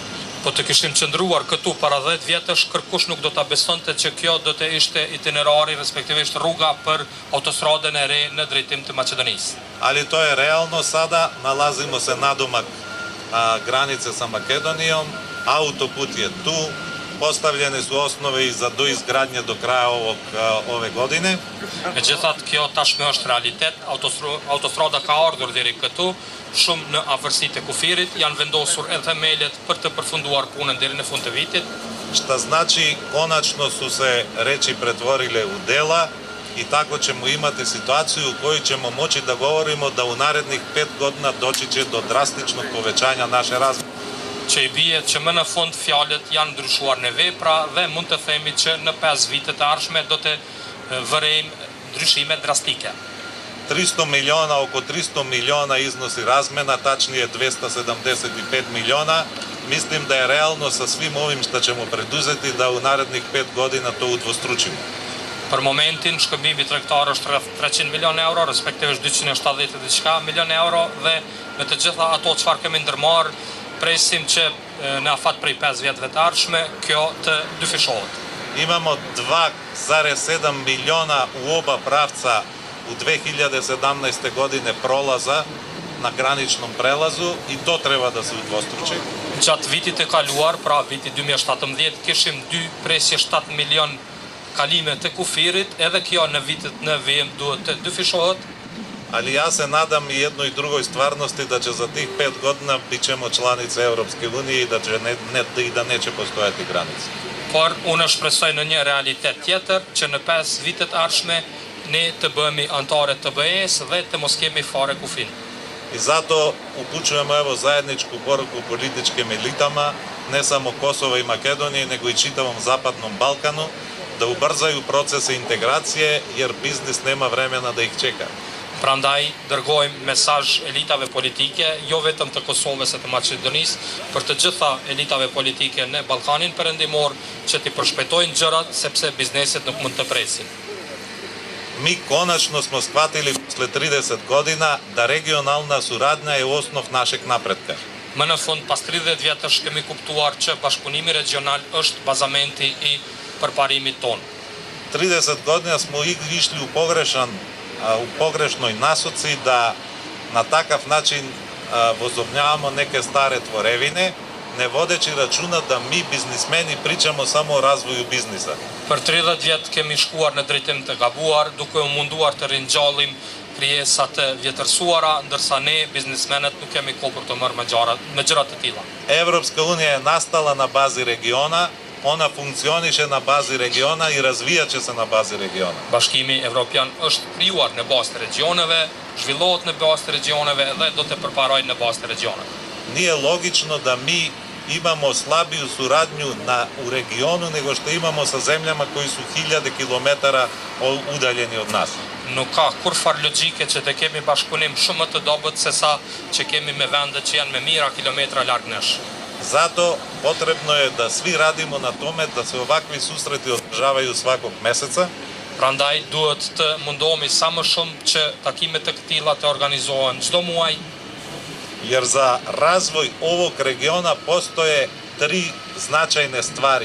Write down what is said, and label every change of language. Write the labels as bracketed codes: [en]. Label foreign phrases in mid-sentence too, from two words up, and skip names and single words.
[sq] Po të kishim qëndruar këtu para 10 vjetësh, kërkush nuk do ta besonte që kjo do të ishte itinerari, respektivisht rruga për autostradën e re në drejtim të Maqedonisë. [sr] Ali to je realno sada, nalazimo se nadomak granice sa Makedonijom, autoput je tu, postavljene su osnove i za doizgradnje do kraja ove godine. [sq] Megjithatë, kjo tashmë është realitet, autostrada ka ardhur deri këtu, shumë në afërsitë e kufirit, janë vendosur edhe themelet për të përfunduar punën deri në fund të vitit. [sr] Šta znači konačno su se reči pretvorile u dela i tako ćemo imati situaciju u kojoj ćemo moći da govorimo da u narednih 5 godina doći će do drastičnog povećanja naše razvoja. [sq] Që i bie që më në fund fjalët janë ndryshuar në vepra dhe mund të themi që në 5 vitet e ardhshme do të vërejmë ndryshime drastike. [sr] 300 miliona, oko 300 miliona iznosi razmena, tačnije 275 miliona. Mislim da je realno sa svim ovim što ćemo preduzeti da u narednih 5 godina to udvostručimo. [sq] Për momentin, shkëmbimi tregtar është rreth 300 milion euro, respektivisht 270 diçka milion euro dhe me të gjitha ato çfarë kemi ndërmarrë, presim që në afat prej 5 vjetëve të ardhshme kjo të dyfishohet. [sr] Imamo 2,7 miliona u oba pravca u 2017. godine prolaza na graničnom prelazu i to treba da se udvostruči. [sq] Gjatë vitit e kaluar, pra viti 2017, kishim 2,7 milion kalime të kufirit, edhe kjo në vitet në vijim duhet të dyfishohet. [sr] Ali ja se nadam i jednoj drugoj stvarnosti da će za tih 5 godina bit ćemo članice Europske unije i da neće postojati granice. [sq] Por unë shpresoj në një realitet tjetër që në 5 vitet ardhshme ne të bëhemi antare të BE-s dhe të mos kemi fare kufin. [sr] I zato upućujemo evo zajedničku poruku političkim elitama, ne samo Kosova i Makedonije, nego i čitavom Zapadnom Balkanu, да убрзају процеса интеграција, jer бизнис нема времена да их чека. [sq] Prandaj dërgojmë mesazh elitave politike, jo vetëm të Kosovës e të Maqedonisë, për të gjitha elitave politike në Ballkanin Perëndimor që t'i përshpejtojnë gjërat sepse bizneset nuk mund të presin. [sr] Mi konačno smo shvatili posle 30 godina da regionalna suradnja je osnov našeg napredka. [sq] Më në fund, pas 30 vjetësh kemi kuptuar që bashkëpunimi regional është bazamenti i përparimit tonë. [sr] 30 godina smo išli u pogrešnoj nasoci da na takav način возобновявamo neke stare tvorevine, ne vodeći računa da mi biznismeni pričamo samo o razvoju biznisa. [sq] Për 30 vjet kemi shkuar në drejtim të gabuar, duke u munduar të ringjallim krijesat të vjetërsuara, ndërsa ne biznismenët nuk kemi kohë për të marrë me gjëra të tilla. [sr] Evropska unija je nastala na bazi regiona, ona funkcioniše na bazi regiona i razvijat će se na bazi regiona. [sq] Bashkimi Evropian është krijuar në bazë të regioneve, zhvillohet në bazë të regioneve dhe do të përparojë në bazë të regioneve. [sr] Nije logično da mi imamo slabiju suradnju u regionu nego što imamo sa zemljama koji su 1000 kilometara udaljeni od nas. [sq] Nuk ka kurfar logjike që të kemi bashkëpunim shumë më të dobët se sa që kemi me vende që janë me mijëra kilometra larg nesh. [sr] Zato potrebno je da svi radimo na tome da se ovakvi susreti održavaju svakog meseca. [sq] Prandaj duhet të mundohemi sa më shumë që takimet të këtilla të organizohen çdo muaj. [sr] Jer za razvoj ovog regiona postoje 3 značajne stvari.